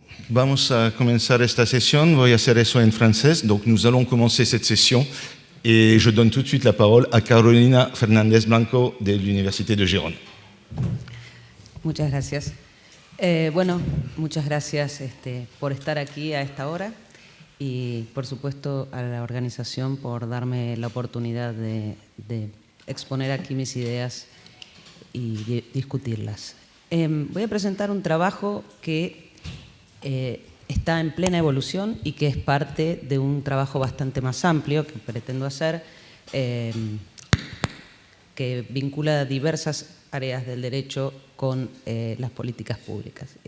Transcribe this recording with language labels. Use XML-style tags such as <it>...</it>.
<es>vamos a comenzar esta sesión. Voy a hacer eso en francés.</es> <fr>Donc, nous allons commencer cette session. Et je donne tout de suite la parole à Carolina Fernández Blanco de l'Université de Gijón.</fr> <es>Muchas gracias. Bueno, muchas gracias por estar aquí a esta hora y, por supuesto, a la organización por darme la oportunidad de exponer aquí mis ideas y discutirlas. Voy a presentar un trabajo que está en plena evolución y que es parte de un trabajo bastante más amplio que pretendo hacer, que vincula diversas áreas del derecho con las políticas públicas.</es>